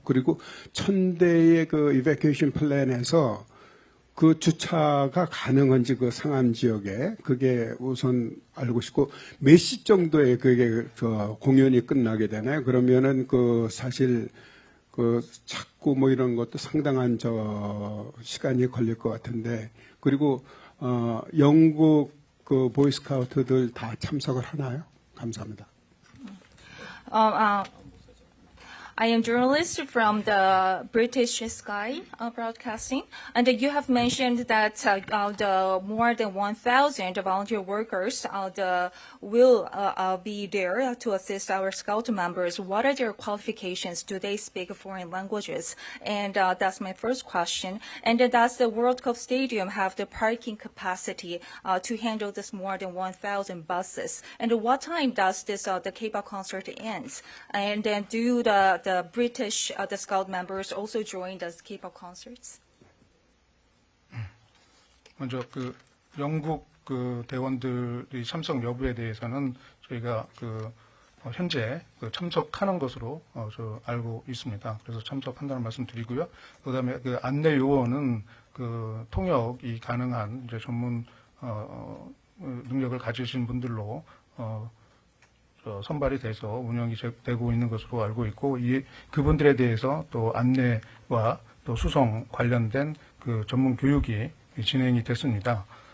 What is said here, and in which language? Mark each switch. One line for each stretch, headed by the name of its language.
Korean: 그리고 1000대의 그 이베큐에이션 플랜에서 그 주차가 가능한지 그 상암 지역에 그게 우선 알고 싶고 몇 시 정도에 그게 공연이 끝나게 되나요? 그러면은 그 사실 그 찾고 뭐 이런 것도 상당한 시간이 걸릴 것 같은데 그리고 영국 그 보이스카우트들 다 참석을 하나요? 감사합니다.
English: I am journalist from the British Sky Broadcasting, and you have mentioned that the more than 1,000 volunteer workers will be there to assist our Scout members. What are their qualifications? Do they speak foreign languages? And that's my first question. And does the World Cup Stadium have the parking capacity to handle this more than 1,000 buses? And what time does this the K-pop concert ends? And then do the British the Scout members also join the K-pop concerts?
Korean: 먼저 그 영국 그 대원들의 참석 여부에 대해서는 저희가 그 현재 그 참석하는 것으로 알고 있습니다. 그래서 참석한다는 말씀드리고요. 그다음에 그 안내 요원은 그 통역이 가능한 이제 전문 능력을 가지신 분들로 선발이 돼서 운영이 되고 있는 것으로 알고 있고 그분들에 대해서 또 안내와 또 수송 관련된 그 전문 교육이 진행이 됐습니다.